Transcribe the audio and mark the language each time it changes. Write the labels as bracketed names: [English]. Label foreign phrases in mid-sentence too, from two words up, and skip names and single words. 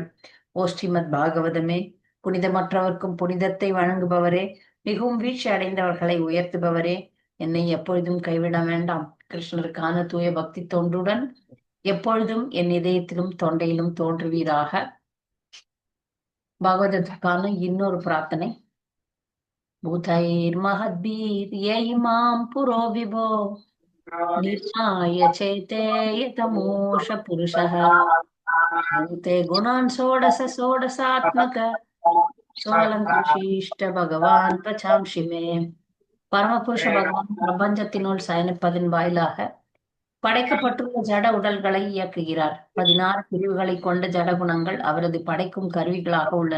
[Tamil] ஓ ஸ்ரீமத் பாகவதமே, புனிதமற்றவர்க்கும் புனிதத்தை வழங்குபவரே, மிகவும் வீழ்ச்சி அடைந்தவர்களை உயர்த்துபவரே, என்னை எப்பொழுதும் கைவிட வேண்டாம். கிருஷ்ணருக்கான தூய பக்தி தொண்டுடன் எப்பொழுதும் என் இதயத்திலும் தொண்டையிலும் தோன்றுவீராக. பாகவதற்கான இன்னொரு பிரார்த்தனை. [Sanskrit] भूतैर्महद्भिर् य इमां पुरो विभो निर्माय चेते यतमोष पुरुषः भूते गुणान् षोडश षोडशात्मक सोऽलङ्कृषीष्ट भगवान् वचांसि मे. [Tamil] பரமபுருஷ பகவான் பிரபஞ்சத்தினுள் சயனிப்பதன் வாயிலாக படைக்கப்பட்டுள்ள ஜட உடல்களை இயக்குகிறார். 16 பிரிவுகளை கொண்ட ஜட குணங்கள் அவரது படைக்கும் கருவிகளாக உள்ளன.